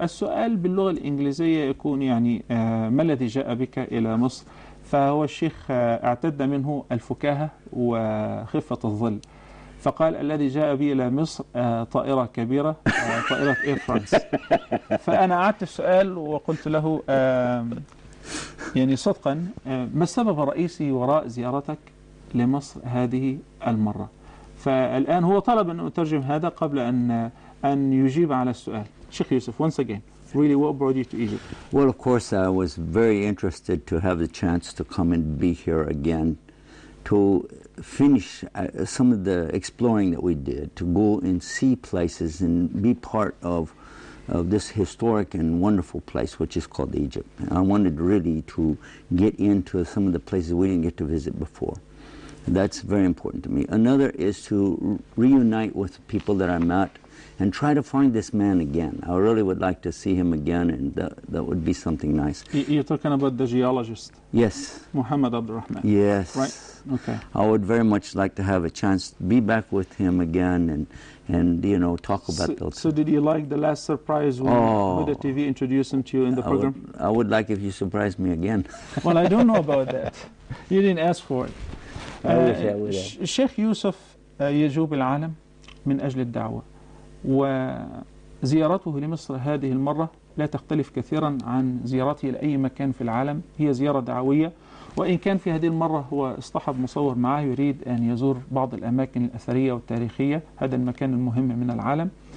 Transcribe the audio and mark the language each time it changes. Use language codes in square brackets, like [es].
[ar] السؤال باللغة الإنجليزية يكون يعني ما الذي جاء بك إلى مصر؟ فهو الشيخ اعتد منه الفكاهة وخفة الظل، فقال الذي جاء بي إلى مصر طائرة كبيرة، طائرة إير فرانس. فأنا أعدت السؤال وقلت له يعني صدقا، ما السبب الرئيسي وراء زيارتك لمصر هذه المرة؟ فالآن هو طلب أن أترجم هذا قبل أن يجيب على السؤال. [en] شيخ يوسف, once again, really what brought you to Egypt? Well, of course, I was very interested to have the chance to come and be here again, to finish some of the exploring that we did, to go and see places and be part of this historic and wonderful place which is called Egypt. And I wanted really to get into some of the places we didn't get to visit before. That's very important to me. Another is to reunite with people that I met and try to find this man again. I really would like to see him again, and that would be something nice. You're talking about the geologist? Yes. Muhammad Abdurrahman? Yes. Right? Okay. I would very much like to have a chance to be back with him again and you know, talk about those. So did you like the last surprise when Huda TV introduced him to you in the program? I would like if you surprised me again. Well, I don't know about that. You didn't ask for it. [ar] الشيخ يوسف يجوب العالم من أجل الدعوة، وزيارته لمصر هذه المرة لا تختلف كثيرا عن زيارته لأي مكان في العالم، هي زيارة دعوية. وإن كان في هذه المرة هو اصطحب مصور معه يريد أن يزور بعض الأماكن الأثرية والتاريخية، هذا المكان المهم من العالم.